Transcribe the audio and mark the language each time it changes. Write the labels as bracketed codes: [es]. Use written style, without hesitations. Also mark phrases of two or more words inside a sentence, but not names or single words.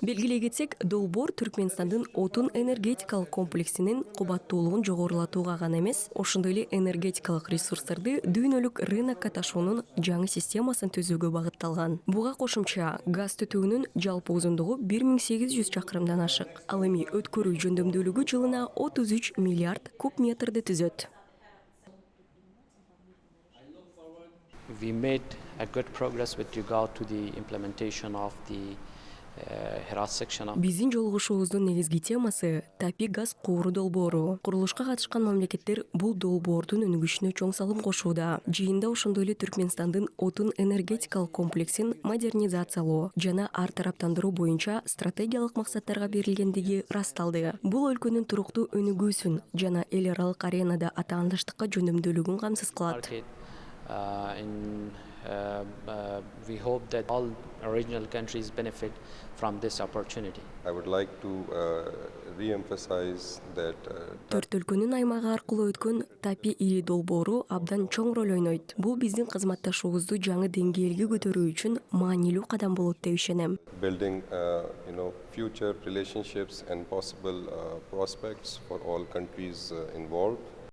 [ky] Белгилей кетсек, долбоор Түркмөнстандын отун энергетикалык комплексинин кубаттуулугун жогорулатууга гана эмес, ошондой эле энергетикалык ресурстарды дүйнөлүк рынокко ташуунун жаңы системасын түзүүгө багытталган. Буга кошумча газ түтүүнүн жалпы узундугу 1800 чакырымдан ашык. Ал эми өткөрүү жөндөмдүүлүгү жылына 33 миллиард куб метрди түзөт. [en] We made a good progress with regard to the implementation of the section of [ky] Биздин жолугушуубуздун негизги темасы ТАПИ газ кууру долбоору. Курулушка катышкан мамлекеттер бул долбоордун өнүгүшүнө чоң салым кошууда. Жыйында ошондой эле Түркмөнстандын отун энергетикалык комплексин модернизациялоо жана ар тараптандыруу боюнча стратегиялык максаттарга берилгендиги ырасталды. Бул өлкөнүн туруктуу өнүгүүсүн жана эл аралык аренада атаандаштыкка жөндөмдүүлүгүн камсыз кылат. [en] We hope that all regional countries benefit from this opportunity. I would like to re-emphasize that [ky] Төрт өлкөнүн аймагы аркылуу өткөн ТАПИ ИИ долбоору абдан чоң роль ойнойт. Бул биздин кызматташуубузду жаңы деңгээлге көтөрүү үчүн маанилүү кадам болот деп ишенем. [en] building future relationships and possible prospects for all countries involved.